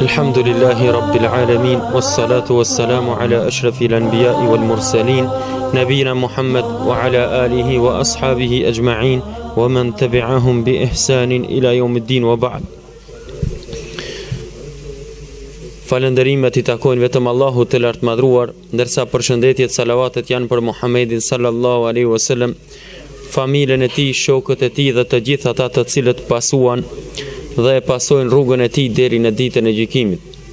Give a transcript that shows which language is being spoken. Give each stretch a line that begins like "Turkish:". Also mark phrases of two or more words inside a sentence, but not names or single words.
Arabic: الحمد لله رب العالمين والصلاة والسلام على أشرف الأنبياء والمرسلين نبينا محمد وعلى آله وأصحابه أجمعين ومن تبعهم بإحسان إلى يوم الدين وبعد.
Albanian: Falënderimet i takojnë vetëm Allahut të lartë madhruar, ndërsa përshëndetjet, salavatet janë për Muhammedin
Arabic: صلى الله عليه وسلم,
Albanian: familjen e tij, shokët e tij dhe të gjithë ata të cilët pasuan dhe e pasojnë rrugën e tij deri në ditën e gjykimit.